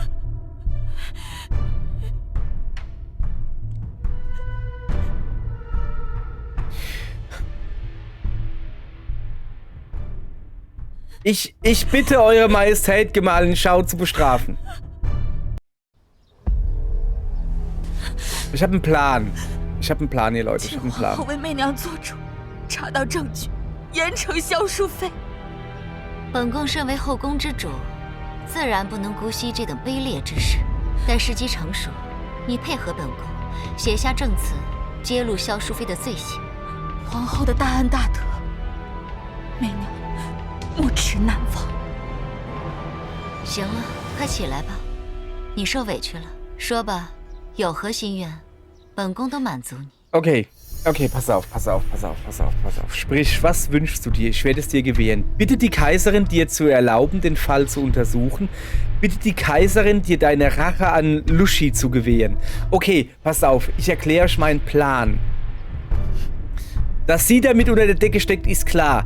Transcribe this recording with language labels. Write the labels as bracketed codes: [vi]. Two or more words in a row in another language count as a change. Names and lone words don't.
[de] Ich bitte Eure Majestät, Gemahlin Xiao zu bestrafen. Ich habe einen Plan. Ich habe einen Plan, ihr Leute. Ich habe einen Plan. [zh] 为媚娘做主，查到证据，严惩萧淑妃。本宫身为后宫之主，自然不能姑息这等卑劣之事。待时机成熟，你配合本宫写下证词，揭露萧淑妃的罪行。皇后的大恩大德，媚娘没齿难忘。行了，快起来吧，你受委屈了。说吧， 有何心愿，本宫都满足你。 [de] Okay, okay, pass auf. Sprich, was wünschst du dir? Ich werde es dir gewähren. Bitte die Kaiserin, dir zu erlauben, den Fall zu untersuchen. Bitte die Kaiserin, dir deine Rache an Lushi zu gewähren. Okay, pass auf, ich erkläre euch meinen Plan. Dass sie damit unter der Decke steckt, ist klar.